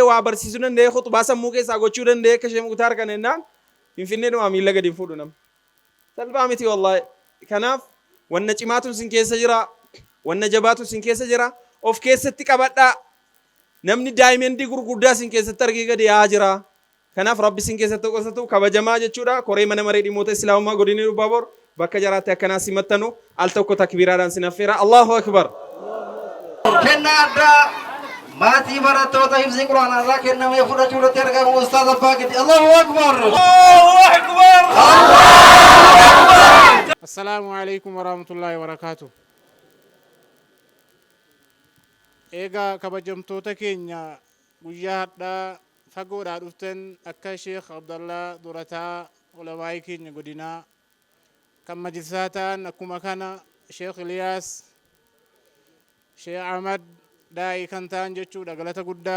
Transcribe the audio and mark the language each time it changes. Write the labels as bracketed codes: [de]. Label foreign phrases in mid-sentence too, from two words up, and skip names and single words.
[om] waa barsiisuu danda'e khutbaa sammuu keessaa gochuu danda'e akka shee muktaar kan ennaan finfinnee dhumaa miila gadi fuudhu nama salphaa miti wallahi kanaaf wanna cimaatu sin keessa jira wanna jabaatu sin keessa jira of keessatti qabadhaa namni daa'imman gurguddaa sin keessatti argee gadi yaa jira kanaaf rabbi sin keessatti qosatu kabajamaa jechuudha koree mana maree dhimmoota islaamummaa godina Lubbaaboor bakka jaraatti akkanaa simattanu al tokko takbiiraadhaan sin affeera [ar] الله أكبر [om] kennaa addaa maatii barattoota hifzii quraanaa irraa kennamee fudhachuu irratti argamu ustaaz abbaa gidi [ar] الله أكبر السلام عليكم ورحمة الله وبركاته [om] eegaa kabajamtoota keenya guyyaa hadhaa fagoodhaa dhuftan akka Sheekh Abdallaa Durataa ulamaa'ii keenya godinaa kan majlisaa ta'an akkuma kana Sheekh Iliyaas Sheekh Ahmad daa'ii kan ta'an jechuudha galata guddaa